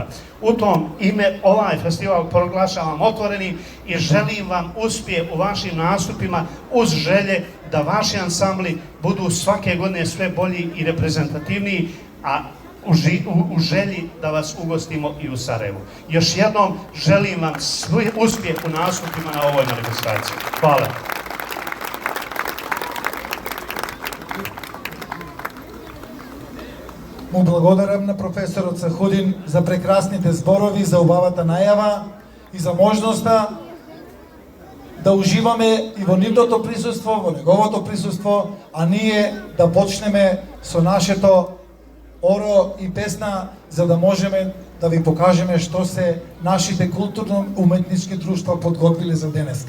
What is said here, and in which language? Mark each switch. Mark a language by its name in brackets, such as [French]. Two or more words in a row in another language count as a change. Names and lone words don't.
[Bosnian] U tom ime ovaj festival proglašavam otvorenim i želim vam uspjeh u vašim nastupima uz želje da vaši ansambli budu svake godine sve bolji i reprezentativniji, a u želji da vas ugostimo i u Sarajevu. Još jednom želim vam uspjeh u nastupima na ovoj manifestaciji. Hvala. [Macedonian] Му благодарам на професорот Захудин за прекрасните зборови, за убавата најава и за можноста да уживаме и во нивното присуство, во неговото присуство, а ние да почнеме со нашето оро и песна, за да можеме да ви покажеме што се нашите културно-уметнички друштва подготвиле за денеска.